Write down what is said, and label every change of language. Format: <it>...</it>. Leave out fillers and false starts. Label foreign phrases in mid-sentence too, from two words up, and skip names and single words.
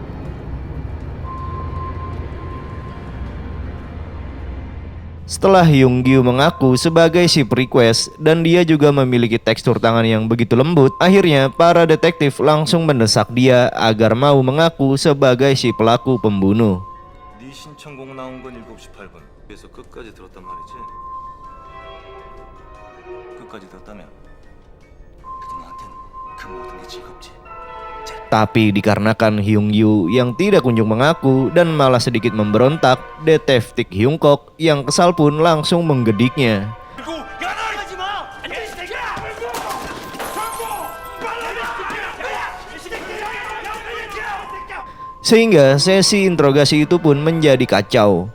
<id>Setelah Hyung-gyu mengaku sebagai si request dan dia juga memiliki tekstur tangan yang begitu lembut, akhirnya para detektif langsung mendesak dia agar mau mengaku sebagai si pelaku pembunuh.</id> <ko>네 신청곡 나온 건 7시 8분. 그래서 끝까지 들었단 말이지. 끝까지 들었다면 그래도 너한텐 그 모든 게 즐겁지.</ko> <id>Tapi dikarenakan Hyung-gyu yang tidak kunjung mengaku dan malah sedikit memberontak, detektif Hyung-kok yang kesal pun langsung menggediknya. Sehingga sesi interogasi itu pun menjadi kacau.</id>